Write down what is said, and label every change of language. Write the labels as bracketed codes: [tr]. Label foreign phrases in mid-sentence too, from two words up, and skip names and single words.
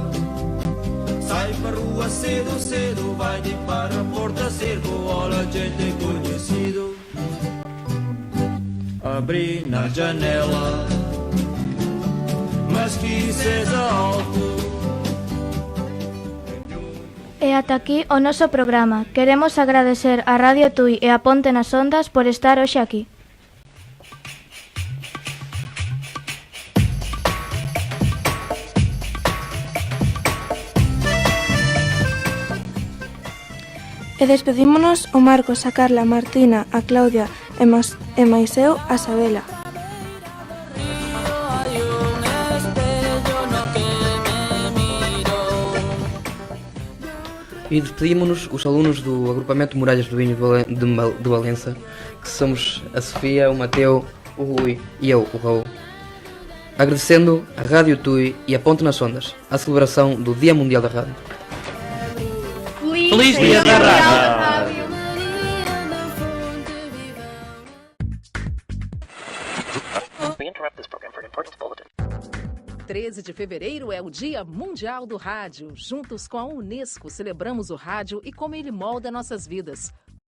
[pt] Sai para rua cedo, cedo, vai de para a porta cerco, olha gente conhecido. Abri na janela, mas que seja alto. [gl] E ata aquí o noso programa. Queremos agradecer a Radio Tui e a Ponte nas Ondas por estar hoxe aquí. E despedímonos o Marcos, a Carla, a Martina, a Claudia e mais eu, a Sabela. [pt] E despedimos-nos os alunos do agrupamento Muralhas do Vinho de Valença, que somos a Sofia, o Mateu, o Rui e eu, o Raul. Agradecendo a Rádio Tui e a Ponte nas Ondas, a celebração do Dia Mundial da Rádio. Feliz Dia da Rádio! [en] We interrupt this program for an important bulletin. [pt] 13 de fevereiro é o Dia Mundial do Rádio. Juntos com a Unesco, celebramos o rádio e como ele molda nossas vidas.